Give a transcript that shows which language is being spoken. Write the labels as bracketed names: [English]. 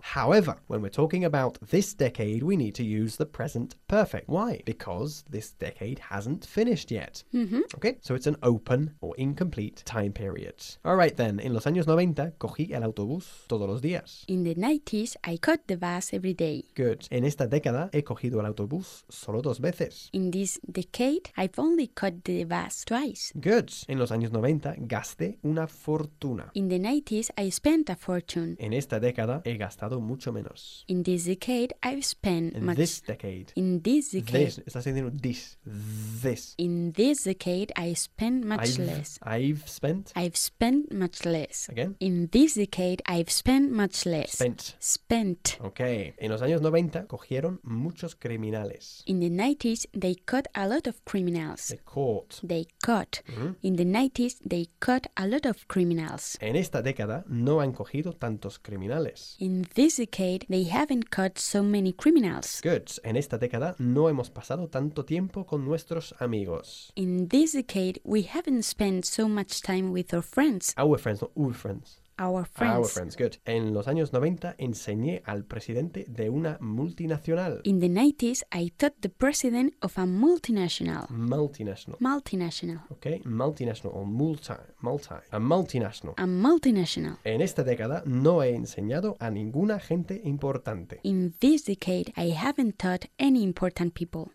[English] However, when we're talking about this decade, we need to use the present perfect. Why? Because this decade hasn't finished yet. Mm-hmm. Okay, so it's an open or incomplete time period. All right then, [Spanish] en los años 90, cogí el autobús todos los días. [English] In the 90s, I caught the bus every day. Good. [Spanish] En esta década, he cogido el autobús solo dos veces. [English] In this decade, I've only caught the bus twice. Good. [Spanish] En los años 90, gasté una fortuna. [English] In the 90s, I spent a fortune. [Spanish] En esta década, he gastado mucho menos. [English] In this decade, I've spent in much. In this decade. In this decade. This. [Spanish] Estás diciendo [English] this. This. In this decade, I spent much less. I've spent. I've spent much less. Again? In this decade, I've spent much less. Spent. Spent. Okay. [Spanish] En los años 90, cogieron muchos criminales. [English] In the 90s, they caught a lot of criminals. They caught. They caught. Mm-hmm. In the 90s, they caught a lot of criminals. [Spanish] En esta década no han cogido tantos criminales. [English] In this decade they haven't caught so many criminals. Good. [Spanish] En esta década no hemos pasado tanto tiempo con nuestros amigos. [English] In this decade we haven't spent so much time with our friends. Our friends, not our friends. Our friends. Our friends, good. [Spanish] En los años 90 enseñé al presidente de una multinacional. [English] In the 90s, I taught the president of a multinational. Multinational. Multinational. Okay, multinational or multi. Multi. A multinational. A multinational. [Spanish] En esta década no he enseñado a ninguna gente importante. [English] In this decade, I haven't taught any important people.